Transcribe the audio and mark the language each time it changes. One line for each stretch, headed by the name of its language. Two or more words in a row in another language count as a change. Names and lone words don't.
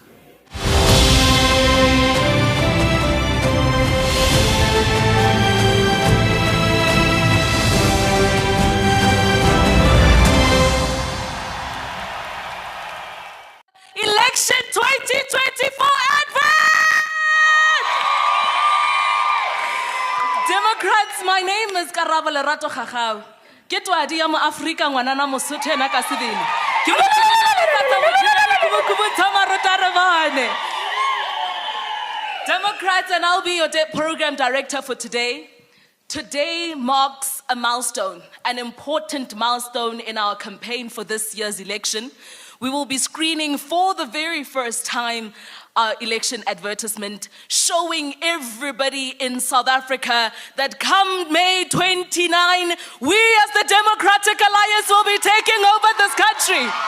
English: Election 2024 advert! Democrats, my name is Karabo Lerato Khagao.
Southern Sotho: Ke twadi ya mo Afrika ngwanana Mosotho ena ka sebele. Ke mo
English: Democrats, and I'll be your program director for today. Today marks a milestone, an important milestone in our campaign for this year's election. We will be screening for the very first time our election advertisement, showing everybody in South Africa that come May 29, we as the Democratic Alliance will be taking over this country.